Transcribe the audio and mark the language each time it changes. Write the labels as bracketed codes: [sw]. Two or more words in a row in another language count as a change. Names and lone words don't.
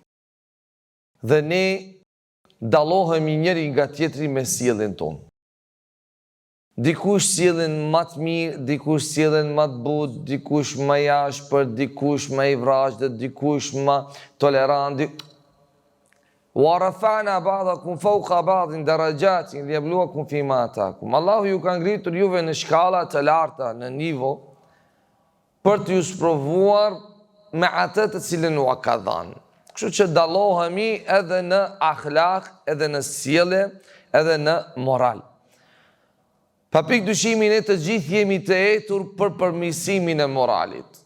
[sq] Dhe ne dallohemi njëri nga tjetri me sjelljen tonë. Dikush sjelljen më të mirë, dikush sjelljen më të butë, dikush më jashpër, dikush më i vrajtë, dikush më tolerant. [ar] ورفعنا بعضكم فوق بعض درجات ليبلوكم فيما آتاكم. [sq] Allahu ju ka ngritur juve në shkalla të larta, në nivo, për t'ju sprovuar me atë të cilën u ka dhënë. Kështu që dallohemi edhe në akhlaq, edhe në sjellje, edhe në moral. Pa pikë dyshimi, ne të gjithë jemi të etur për përmirësimin e moralit.